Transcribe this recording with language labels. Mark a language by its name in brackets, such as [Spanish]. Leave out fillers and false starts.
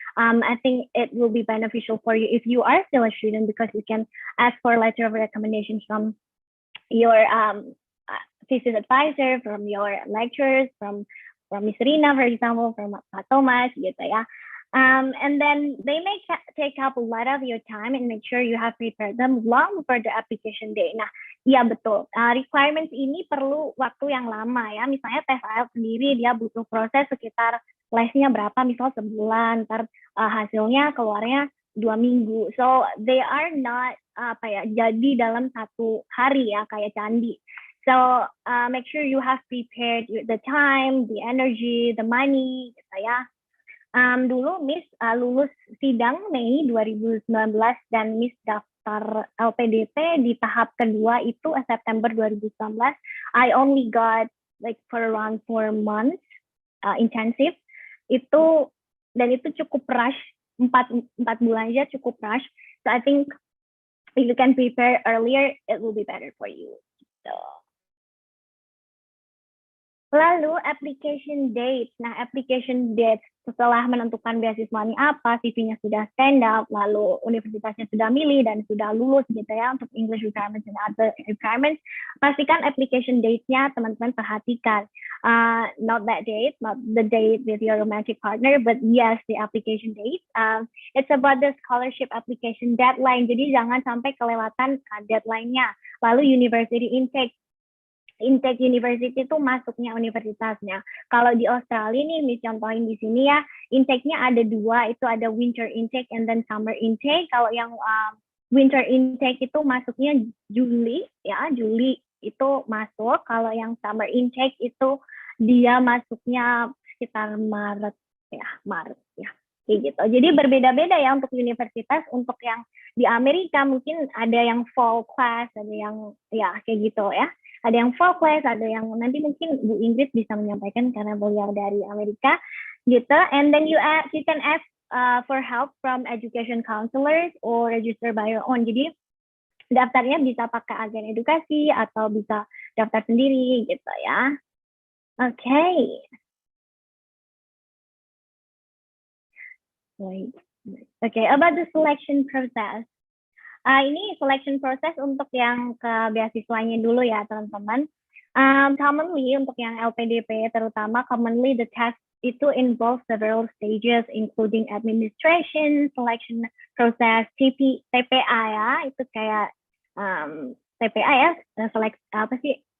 [English] I think it will be beneficial for you if you are still a student, because you can ask for a letter of recommendations from your thesis advisor, from your lecturers, from Miss Rina, for example, from Pak Thomas, gitu ya. And then they may take up a lot of your time, and make sure you have prepared them long before the application day. [Indonesian] Nah, iya betul. Requirements ini perlu waktu yang lama ya. Misalnya tes IELTS sendiri dia butuh proses sekitar lesnya berapa, misal sebulan, ntar hasilnya keluarnya 2 minggu. [English] So they are not [Indonesian] jadi dalam 1 hari ya kayak candi. [English] So make sure you have prepared the time, the energy, the money, gitu ya. [Indonesian] Dulu Miss lulus sidang Mei 2019 dan Miss daftar LPDP di tahap kedua itu September 2019. [English] I only got like for around 4 months intensive. [Indonesian] Itu cukup rush, 4 bulan aja cukup rush. [English] So I think if you can prepare earlier, it will be better for you. So [Indonesian] Lalu application date. Nah, application date setelah menentukan beasiswanya apa, CV-nya sudah stand up, lalu universitasnya sudah milih dan sudah lulus gitu ya untuk [English] English requirements and other requirements. [Indonesian] Pastikan application date-nya teman-teman perhatikan. [English] Not that date, not the date with your romantic partner, but yes, the application date. It's about the scholarship application deadline. [Indonesian] Jadi jangan sampai kelewatan deadline-nya. Lalu university intake university itu masuknya universitasnya. Kalau di Australia nih, Miss contohin di sini ya, intake-nya ada dua, itu ada winter intake and then summer intake. Kalau yang winter intake itu masuknya Juli, ya Juli itu masuk. Kalau yang summer intake itu dia masuknya sekitar Maret ya. Kayak gitu. Jadi berbeda-beda ya untuk universitas. Untuk yang di Amerika mungkin ada yang fall class, ada yang ya kayak gitu ya. Ada yang fall class, ada yang nanti mungkin Bu Ingrid bisa menyampaikan karena beliau dari Amerika gitu. [English] And then you can ask for help from education counselors or register by your own. [Indonesian] Jadi daftarnya bisa pakai agen edukasi atau bisa daftar sendiri gitu ya. Okay. [English] Okay, about the selection process. [Indonesian] Ini selection process untuk yang ke beasiswanya dulu ya teman-teman. Commonly untuk yang LPDP terutama, [English] commonly the test [Indonesian] itu [English] involve several stages including administration, selection process, [Indonesian] TPA ya, itu kayak TPA ya, select apa sih?